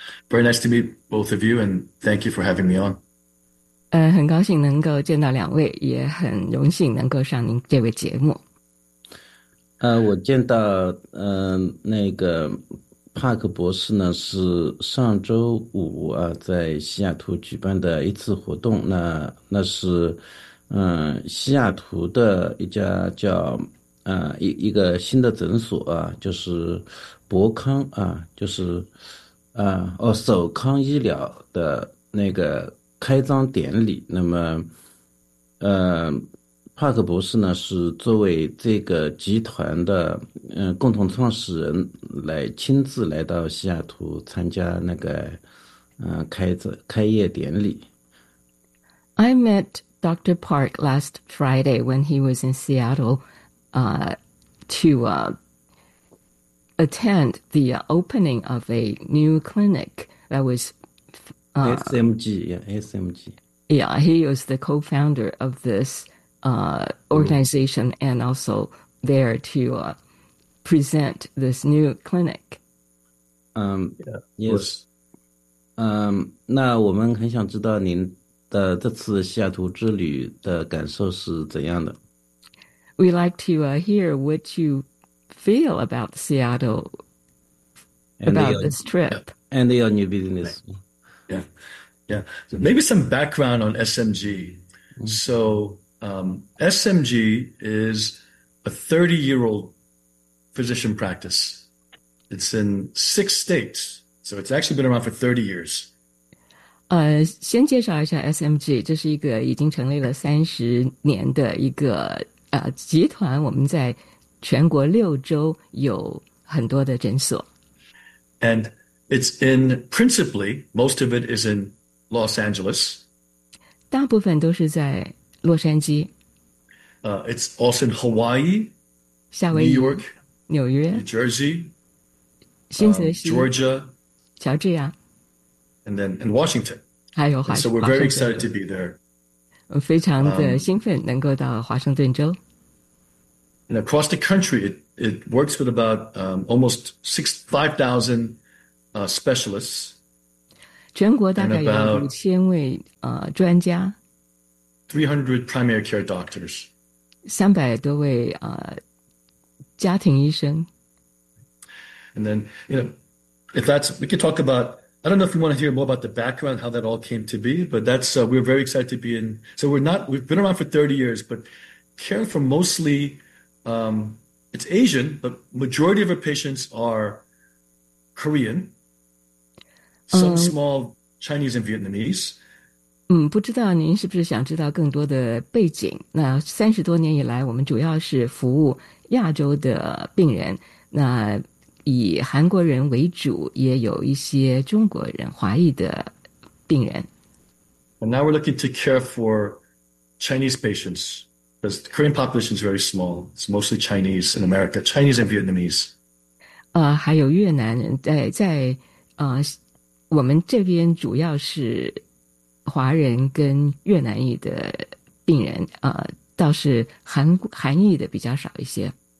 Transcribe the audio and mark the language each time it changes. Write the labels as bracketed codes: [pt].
[en] Very nice to meet both of you, and thank you for having me on. [zh] 很高兴能够见到两位，也很荣幸能够上您这位节目。我见到Park 博士呢，是上周五啊，在西雅图举办的一次活动。那是西雅图的一家叫一个新的诊所啊，就是博康啊，就是首康医疗的那个开张典礼。那么帕克博士呢是作为这个集团的共同创始人来亲自来到西雅图参加那个开业典礼。 [en] I met Dr. Park last Friday when he was in Seattle attend the opening of a new clinic that was SMG. Yeah, he was the co-founder of this organization and also there to present this new clinic. Yes. [zh] 那我们很想知道您的这次西雅图之旅的感受是怎样的。 [en] We'd like to hear what you feel about Seattle, this trip. Yeah. And your new business. Yeah. Yeah. So maybe some background on SMG. So SMG is a 30-year-old physician practice It's in 6 states. So it's actually been around for 30 years. [zh] 先介绍一下 SMG， 这是一个已经成立了30年的一个集团，我们在全国6州有很多的诊所。 [en] And it's in principally, most of it is in Los Angeles. [zh] 大部分都是在洛杉矶。 [en] It's also in Hawaii, [zh] 夏威夷 [en] New York, [zh] 纽约 [en] New Jersey, [zh] 新泽西 [en] Georgia, [zh] 乔治亚。 [en] And then in Washington. [zh] 还有华盛顿。 [en] So we're very excited to be there. [zh] 非常的兴奋能够到华盛顿州。 [en] And across the country, it works with about almost 5,000 specialists. [zh] 全国大概有5000位专家。 [en] 300 primary care doctors. [zh] 300多位家庭医生。 [en] And then, you know, if that's, we could talk about,I don't know if you want to hear more about the background, how that all came to be, but that's, we're very excited to be in. So we're not, we've been around for 30 years, but care for mostly, it's Asian, but majority of our patients are Korean, some small Chinese and Vietnamese. [zh] 不知道您是不是想知道更多的背景。那30多年以来，我们主要是服务亚洲的病人。那以韩国人为主，也有一些中国人、华裔的病人。 [en] And now we're looking to care for Chinese patients because the Korean population is very small. It's mostly Chinese in America, Chinese and Vietnamese. [zh] 还有越南人在我们这边主要是华人跟越南裔的病人，倒是韩裔的比较少一些。